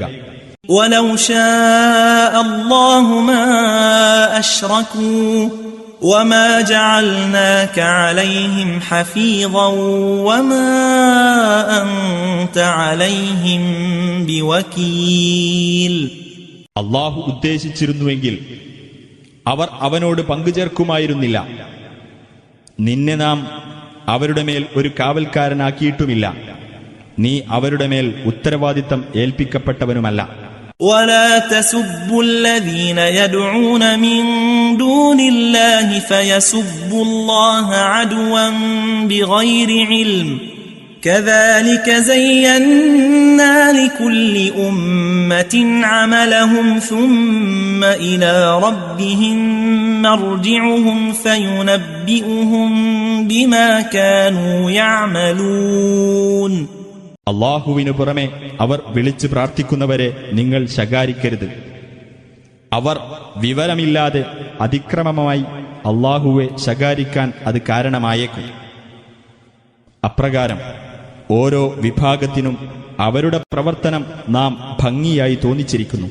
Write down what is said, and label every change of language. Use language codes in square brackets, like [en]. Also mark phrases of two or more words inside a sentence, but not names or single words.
[ar] ولو شاء الله ما أشركوا وما جعلناك عليهم حفيظا وما أنت عليهم بوكيل. [ml] അല്ലാഹു ഉദ്ദേശിച്ചിരുന്നുവെങ്കിൽ അവർ അവനോട് പങ്കുചേർക്കുമായിരുന്നില്ല. നിന്നെ നാം അവരുടെ മേൽ ഒരു കാവൽക്കാരനാക്കിയിട്ടുമില്ല. നീ അവരുടെ മേൽ ഉത്തരവാദിത്തം ഏൽപ്പിക്കപ്പെട്ടവനുമല്ല. [ar] ولا تسبوا الذين يدعون من دون الله فيسبوا الله عدوا بغير علم كذلك زينا لكل أمة عملهم ثم إلى ربهم مرجعهم فينبئهم بما كانوا يعملون. [ml] അല്ലാഹുവിനു പുറമെ അവർ വിളിച്ചു പ്രാർത്ഥിക്കുന്നവരെ നിങ്ങൾ ശകാരിക്കരുത്. അവർ വിവരമില്ലാതെ അതിക്രമമായി അല്ലാഹുവെ ശകാരിക്കാൻ അത് കാരണമായേക്കും. അപ്രകാരം ഓരോ വിഭാഗത്തിനും അവരുടെ പ്രവർത്തനം നാം ഭംഗിയായി തോന്നിച്ചിരിക്കുന്നു.